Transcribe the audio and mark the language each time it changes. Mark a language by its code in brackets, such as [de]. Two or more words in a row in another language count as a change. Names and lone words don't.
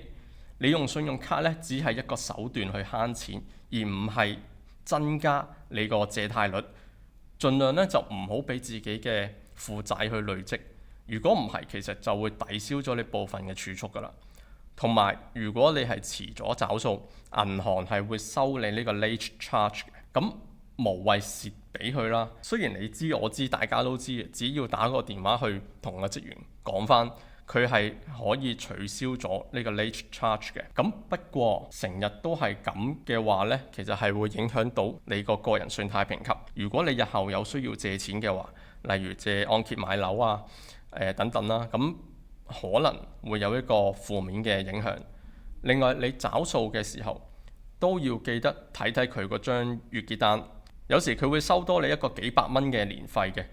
[yue] 你用信用卡呢，只係一個手段去慳錢，而唔係增加你個借貸率。盡量呢，就唔好俾自己嘅負債去累積。如果唔係，其實就會抵消咗你部分嘅儲蓄㗎啦。同埋，如果你係遲咗找數，銀行係會收你呢個 [en] late charge [yue] 嘅。咁無謂蝕俾佢啦。雖然你知我知，大家都知，只要打個電話去同個職員講返，佢係可以取消咗呢個 [en] late charge [yue] 嘅。咁不過成日都係咁嘅話呢，其實係會影響到你個人信貸評級。如果你日後有需要借錢嘅話，例如借按揭買樓啊，等等啦，咁可能會有一個負面嘅影響。另外，你找數嘅時候都要記得睇睇佢嗰張月結單，有時佢會收多你一個幾百蚊嘅年費嘅。